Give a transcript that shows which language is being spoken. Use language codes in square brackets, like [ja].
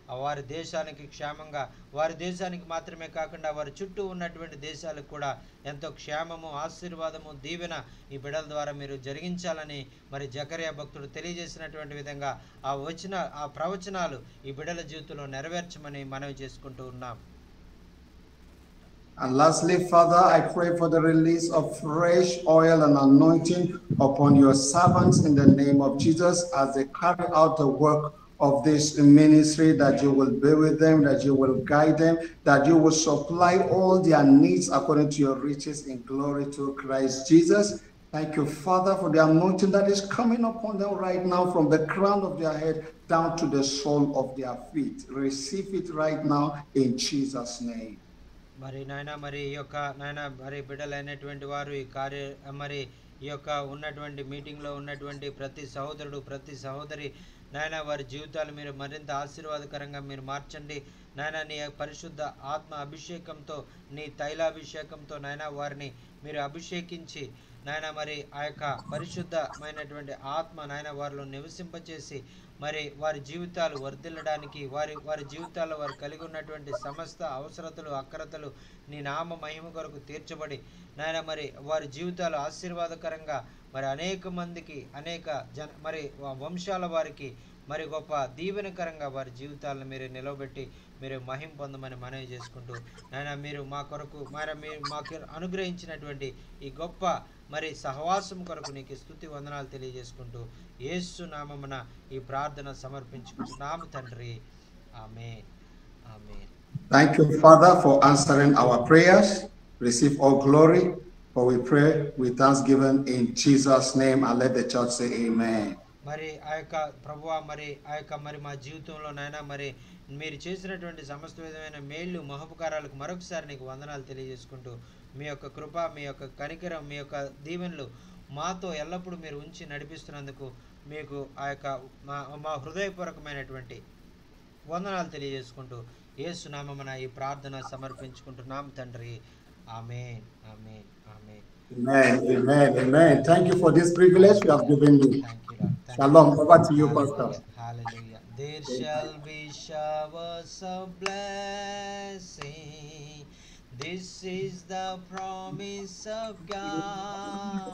[te] వారి దేశానికి క్షేమంగా వారి దేశానికి మాత్రమే కాకుండా వారి చుట్టూ ఉన్నటువంటి దేశాలకు కూడా ఎంతో క్షేమము ఆశీర్వాదము దీవెన ఈ బిడ్డల ద్వారా మీరు జరిగించాలని మరి జకరియా భక్తుడు తెలియజేసినటువంటి విధంగా ఆ ప్రవచనాలు ఈ బిడ్డల జీవితంలో నెరవేర్చమని మనవి చేసుకుంటూ ఉన్నాం. [en] And lastly, Father, I pray for the release of fresh oil and anointing upon your servants in the name of Jesus as they carry out the work of this ministry, that you will be with them, that you will guide them, that you will supply all their needs according to your riches in glory to Christ Jesus. Thank you, Father, for the anointing that is coming upon them right now from the crown of their head down to the sole of their feet. Receive it right now in Jesus' name. [te] మరి నాయన మరి ఈ యొక్క నాయన మరి బిడ్డలైనటువంటి వారు ఈ మరి ఈ యొక్క ఉన్నటువంటి మీటింగ్లో ఉన్నటువంటి ప్రతి సహోదరుడు ప్రతి సహోదరి నాయన వారి జీవితాలు మీరు మరింత ఆశీర్వాదకరంగా మీరు మార్చండి. నాయన నీ పరిశుద్ధ ఆత్మ అభిషేకంతో నీ తైలాభిషేకంతో నాయన వారిని మీరు అభిషేకించి నాయన మరి ఆ యొక్క పరిశుద్ధమైనటువంటి ఆత్మ నాయన వారిలో నివసింపచేసి మరి వారి జీవితాలు వర్ధిల్లడానికి వారి జీవితాల్లో వారు కలిగి ఉన్నటువంటి సమస్త అవసరతలు అక్రతలు నీ నామ మహిమ కొరకు తీర్చబడి నాయన మరి వారి జీవితాలు ఆశీర్వాదకరంగా మరి అనేక మందికి మరి వంశాల వారికి మరి గొప్ప దీవెనకరంగా వారి జీవితాలను మీరు నిలవబెట్టి మీరు మహిమ పొందమని మనవి చేసుకుంటూ నాయన మీరు మా కొరకు మీరు మాకు అనుగ్రహించినటువంటి ఈ గొప్ప మరి సహవాసం కొరకు నీకు స్తుతి వందనాలు తెలియజేసుకుంటూ యేసు నామమున ఈ ప్రార్థన సమర్పించుకుంటున్నాము తండ్రి. ఆమేన్. ఆమేన్. [en] Thank you, Father, for answering our prayers. Receive all glory, for we pray with thanksgiving in Jesus' name, and let the church say amen. [te] మరి ఆ యొక్క ప్రభువా మరి ఆ యొక్క మరి మా జీవితంలో నాయన మరి మీరు చేసినటువంటి సమస్త విధమైన మేళ్ళు మహోపకారాలకు మరొకసారి నీకు వందనాలు తెలియజేసుకుంటూ మీ యొక్క కృప మీ యొక్క కనికరం మీ యొక్క దీవెనలు మాతో ఎల్లప్పుడూ మీరు ఉంచి నడిపిస్తున్నందుకు మీకు ఆ యొక్క మా హృదయపూర్వకమైనటువంటి వందనాలు తెలియజేసుకుంటూ యేసు నామమున ఈ ప్రార్థన సమర్పించుకుంటున్నాం తండ్రి. ఆమేన్. ఆమేన్. ఆమేన్. [en] Amen. Amen. Amen. Thank you for this privilege you have given me. Thank you, Lord. Shalom. Over to you, Pastor. Hallelujah. There shall be showers of blessing. This is the promise of God.